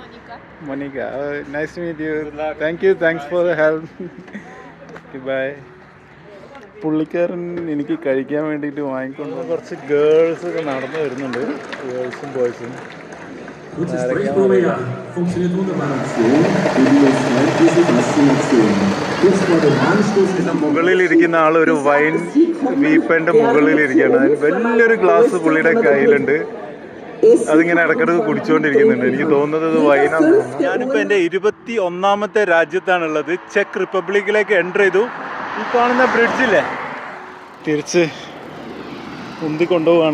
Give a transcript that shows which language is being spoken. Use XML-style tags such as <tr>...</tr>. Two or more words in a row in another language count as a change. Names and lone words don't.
<en>Monica. Nice to meet you. Thank you. Thanks for the help. Okay, bye.</en> <ml>പുള്ളിക്കാരൻ എനിക്ക് കഴിക്കാൻ വേണ്ടിയിട്ട് വാങ്ങിക്കൊണ്ട് കുറച്ച് ഗേൾസ് ഒക്കെ നടന്നു വരുന്നുണ്ട്. ഗേൾസും ബോയ്സും.</ml> <de>Gute Sprechprobe funktioniert wunderbar. Videos zeigt diese Faszination. Kurz vor dem Anstoß ist</de> <ml>മുകളിലിരിക്കുന്ന ആൾ ഒരു വൈൻ വീപ്പൻ്റെ മുകളിലിരിക്കുകയാണ്. അതിന് വലിയൊരു ഗ്ലാസ് പുള്ളിയുടെ കയ്യിലുണ്ട്. അതിങ്ങനെ ഇടയ്ക്കിടയ്ക്ക് കുടിച്ചുകൊണ്ടിരിക്കുന്നുണ്ട്. എനിക്ക് തോന്നുന്നത് ഇത് വൈനാണ്. ഞാനിപ്പോൾ എൻ്റെ 21ാമത്തെ രാജ്യത്താണുള്ളത്. ചെക്ക് റിപ്പബ്ലിക്കിലേക്ക് എൻ്റർ ചെയ്തു. ഈ കാണുന്ന ബ്രിഡ്ജില്ലേ, തിരിച്ച് ഉന്തി കൊണ്ടുപോവാണ്.</ml>